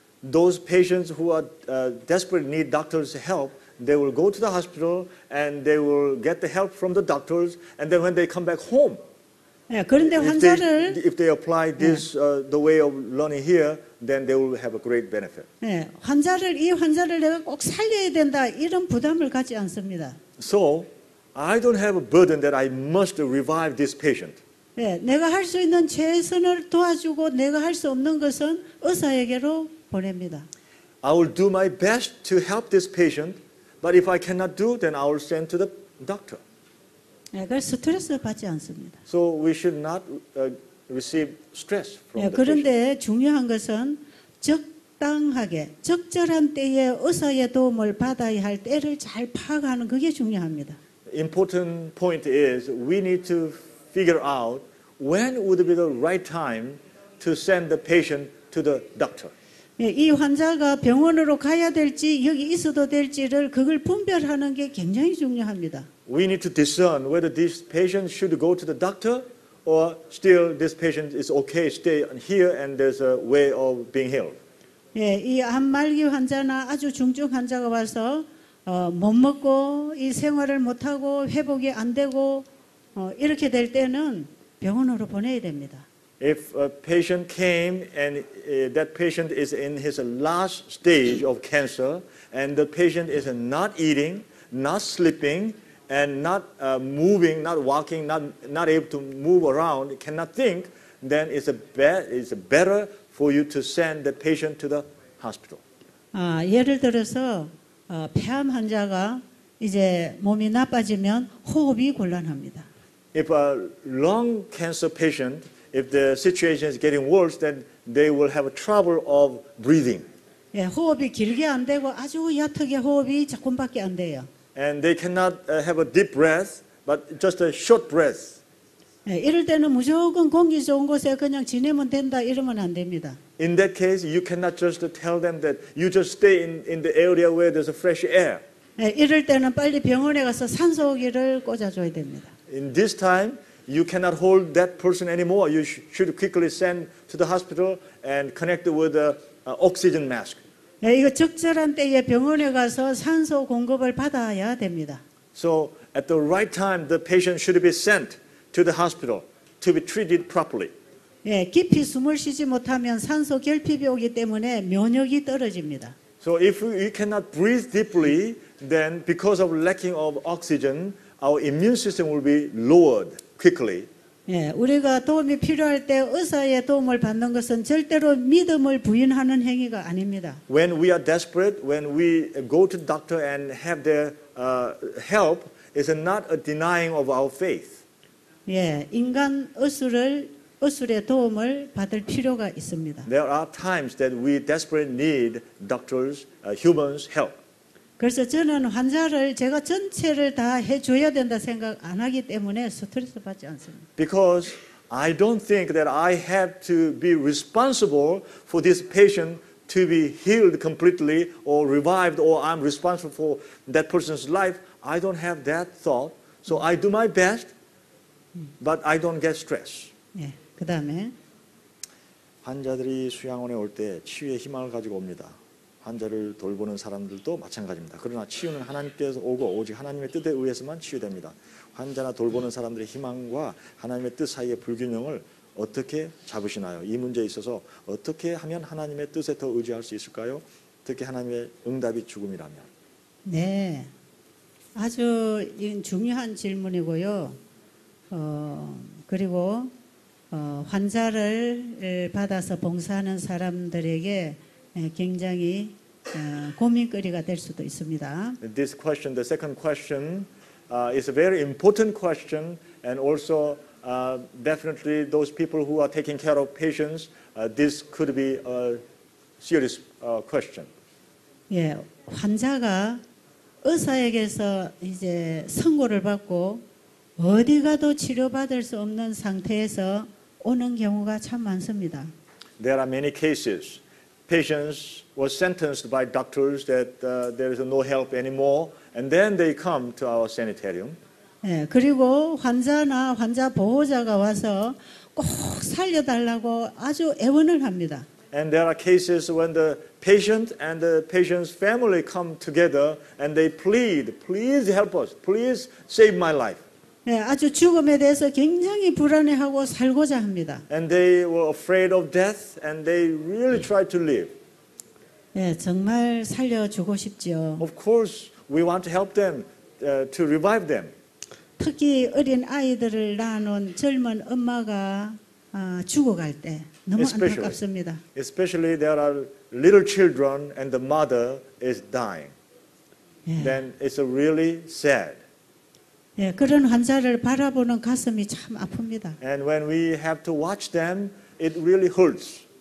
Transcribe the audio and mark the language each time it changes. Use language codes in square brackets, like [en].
[en] Those patients who are desperately need doctors' help, they will go to the hospital and they will get the help from the doctors, and then when they come back home, [ko] 예, 그런데 환자를 [en] if they apply this the way of learning here, then they will have a great benefit. [ko] 예, 이 환자를 내가 꼭 살려야 된다 이런 부담을 갖지 않습니다. [en] So I don't have a burden that I must revive this patient. [ko] 예, 내가 할 수 있는 최선을 도와주고 내가 할 수 없는 것은 의사에게로 보냅니다. [en] I will do my best to help this patient, but if I cannot do, then I will send to the doctor. [ko] 예, 그래서 스트레스 받지 않습니다. [en] So we should not receive stress from [ko] 예, [en] the patient. [ko] 그런데 중요한 것은 적당하게 적절한 때에 의사의 도움을 받아야 할 때를 잘 파악하는 그게 중요합니다. [en] Important point is we need to figure out when would be the right time to send the patient to the doctor. [ko] 예, 이 환자가 병원으로 가야 될지 여기 있어도 될지를 그걸 분별하는 게 굉장히 중요합니다. [en] We need to discern whether this patient should go to the doctor or still this patient is okay, stay here and there's a way of being healed. [ko] 예, 이 암말기 환자나 아주 중증 환자가 와서 못 먹고 이 생활을 못 하고 회복이 안 되고 이렇게 될 때는 병원으로 보내야 됩니다. [en] If a patient came and that patient is in his last stage of cancer and the patient is not eating, not sleeping, and not moving, not walking, not able to move around, cannot think, then it's better for you to send the patient to the hospital. [ko] 예를 들어서 폐암 환자가 이제 몸이 나빠지면 호흡이 곤란합니다. [en] If a lung cancer patient, if the situation is getting worse, then they will have trouble of breathing. [ko] 예, 호흡이 길게 안 되고 아주 얕게 호흡이 조금밖에 안 돼요. [en] And they cannot have a deep breath, but just a short breath. [ko] 예, 이럴 때는 무조건 공기 좋은 곳에 그냥 지내면 된다 이러면 안 됩니다. [en] In that case, you cannot just tell them that you just stay in the area where there's a fresh air. [ko] 예, 이럴 때는 빨리 병원에 가서 산소호흡기를 꽂아줘야 됩니다. [en] In this time, you cannot hold that person anymore. You should quickly send to the hospital and connect with the oxygen mask. [ko] 예, 이거 적절한 때에 병원에 가서 산소 공급을 받아야 됩니다. [en] So at the right time, the patient should be sent to the hospital to be treated properly. [ko] 예, 깊이 숨을 쉬지 못하면 산소 결핍이 오기 때문에 면역이 떨어집니다. [en] So if we cannot breathe deeply, then because of lacking of oxygen, our immune system will be lowered quickly. [ko] 예, 우리가 도움이 필요할 때 의사의 도움을 받는 것은 절대로 믿음을 부인하는 행위가 아닙니다. [en] When we are desperate, when we go to the doctor and have their help, is not a denying of our faith. [ko] 예, 인간 의술의 도움을 받을 필요가 있습니다. [en] There are times that we desperately need doctors, humans' help. [ko] 그래서 저는 환자를 제가 전체를 다 해줘야 된다 생각 안 하기 때문에 스트레스 받지 않습니다. [en] Because I don't think that I have to be responsible for this patient to be healed completely or revived, or I'm responsible for that person's life. I don't have that thought. So I do my best, but I don't get stressed. [ko] 예, 그 다음에 환자들이 수양원에 올 때 치유의 희망을 가지고 옵니다. 환자를 돌보는 사람들도 마찬가지입니다. 그러나 치유는 하나님께서 오고 오직 하나님의 뜻에 의해서만 치유됩니다. 환자나 돌보는 사람들의 희망과 하나님의 뜻 사이의 불균형을 어떻게 잡으시나요? 이 문제에 있어서 어떻게 하면 하나님의 뜻에 더 의지할 수 있을까요? 특히 하나님의 응답이 죽음이라면. 네, 아주 중요한 질문이고요. 그리고 환자를 받아서 봉사하는 사람들에게 굉장히 고민거리가 될 수도 있습니다. [en] This question, the second question, is a very important question, and also definitely those people who are taking care of patients, this could be a serious question. [ko] 예, 환자가 의사에게서 이제 선고를 받고 어디 가도 치료받을 수 없는 상태에서 오는 경우가 참 많습니다. [en] There are many cases. Patients were sentenced by doctors that there is no help anymore, and then they come to our sanitarium. [ko] 예, 그리고 환자나 환자 보호자가 와서 꼭 살려달라고 아주 애원을 합니다. [en] And there are cases when the patient and the patient's family come together and they plead, please help us, please save my life. [ko] 예, 아주 죽음에 대해서 굉장히 불안해하고 살고자 합니다. [en] And they were afraid of death and they really tried to live. [ko] 예, 정말 살려주고 싶죠. [en] Of course, we want to help them, to revive them. [ko] 특히 어린 아이들을 낳아놓은 젊은 엄마가 죽어갈 때 너무 안타깝습니다. [en] Especially there are little children and the mother is dying. [ko] 예. [en] Then it's really sad. [ko] 예, 그런 환자를 바라보는 가슴이 참 아픕니다. [en] And when we have to watch them, it really hurts.